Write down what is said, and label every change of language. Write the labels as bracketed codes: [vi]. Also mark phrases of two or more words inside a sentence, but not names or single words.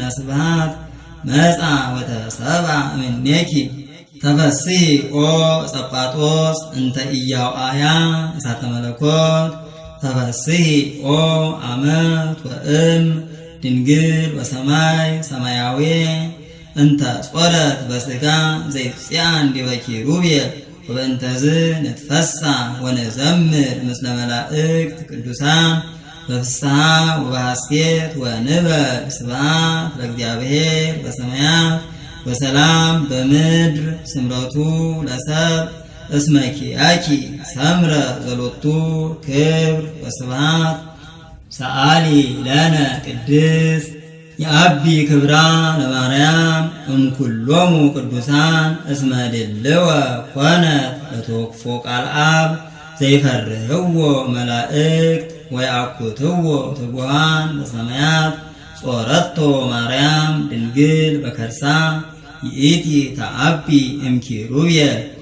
[gez] ስብሐት መጻ ወተሰብአ እምኔኪ ተፈሥሒ ኦ ጸጳጦስ እንተ ኢያውአያ እሳተ መለኮት ተፈሥሒ ኦ አመት ወእም ድንግል ወሰማይ ሰማያዊ እንተ ጾረት በሥጋ ዘይጽያን ዲበ ኪሩቤል ወበእንተዝ ንትፈሥሕ ወነዘምር ምስለ መላእክት ቅዱሳን በፍስሐ ወበሐሴት ወንበል ስብሐት ለእግዚአብሔር በሰማያት ወሰላም በምድር ስምረቱ ለሰብ እስመ ኪያኪ ሰምረ ዘሎቱ ክብር ወስብሐት ሰአሊ ለነ ቅድስት የአቢ ክብራ ለማርያም እምኩሎሙ ቅዱሳን እስመ ድልወ ኮነት ለተወክፎ ቃል አብ ዘይፈርህዎ መላእክት ወይአኩትዎ ትጉሃን በሰማያት ጾረቶ ማርያም ድንግል በከርሳ ይእቲ ተአቢ እምኪሩቤል